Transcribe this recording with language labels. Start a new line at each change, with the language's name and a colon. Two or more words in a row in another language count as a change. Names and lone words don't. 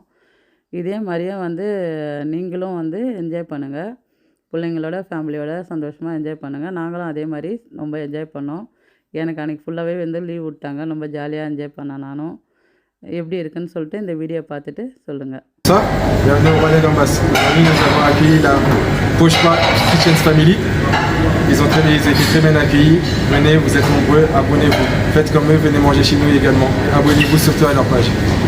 Tamil: இதே மாரியே வந்து நீங்களும் வந்து என்ஜாய் பண்ணுங்க. பிள்ளைங்களோட, ஃபேமிலியோட சந்தோஷமா என்ஜாய் பண்ணுங்க. நாங்களும் அதே மாரி ரொம்ப என்ஜாய் பண்ணோம். எனக்கு அன்னைக்கு ஃபுல்லாவே வந்து லீவ் விட்டாங்க. ரொம்ப ஜாலியா என்ஜாய் பண்ணேன் நானும். எப்படி இருக்குன்னு சொல்லிட்டு இந்த வீடியோ பார்த்துட்டு சொல்லுங்க.
French: Ça, bienvenue au Rwanda Gambas. Aujourd'hui, nous avons accueilli la Pochpa Kitchens Family. Ils ont été très bien accueillis. Venez, vous êtes nombreux, abonnez-vous. Faites comme eux, venez manger chez nous également. Abonnez-vous surtout à leur page.